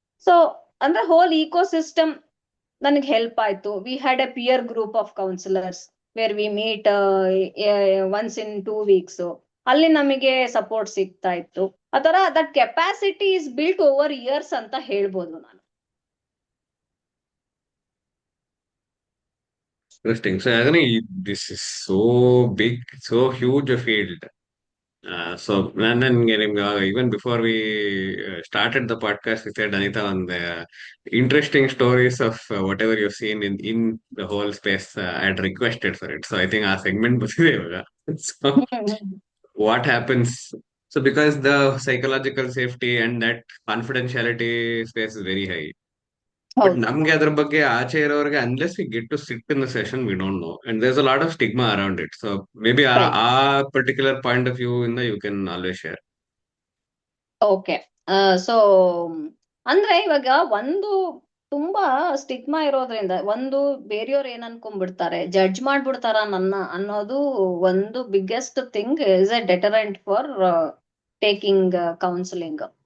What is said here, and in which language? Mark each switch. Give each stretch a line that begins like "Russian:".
Kannada: So ಅಂದ್ರೆ hole eco system ನನಗೆ help ಆಯ್ತು.
English: We had a peer group of counsellors where we meet once in 2 weeks.
Kannada: ಅಲ್ಲಿ ನಮಗೆ support ಸಿಗ್ತಾ ಇತ್ತು. ಆತರ
English: that capacity is built over years
Kannada: ಅಂತ ಹೇಳ್ಬೋದು ನಾನು.
English: Interesting. So, Agni, this is so big, so huge a field. So, even before we started the podcast, we said, Anita, on the interesting stories of whatever you've seen in the whole space, I had requested for it. So, I think our segment was there. So, what happens? So, because the psychological safety and that confidentiality space is very high. But
Kannada: ಹೌದು. ನಮ್ಗೆ ಅದ್ರ ಬಗ್ಗೆ ಆಚೆ ಇರೋರಿಗೆ
English: Unless we get to sit in the session we don't know and there's a lot of stigma around it. So maybe Right. ಆ particular point of view ಇಂದ you can always share. Okay.
Kannada: So ಅಂದ್ರೆ ಇವಾಗ ಒಂದು ತುಂಬಾ stigma ಇರೋದ್ರಿಂದ ಒಂದು ಬೇರೆಯವ್ರು ಏನ್ ಅನ್ಕೊಂಡ್ಬಿಡ್ತಾರೆ, ಜಡ್ಜ್ ಮಾಡ್ಬಿಡ್ತಾರ ನನ್ನ ಅನ್ನೋದು ಒಂದು
English: Biggest thing is a deterrent for taking counselling.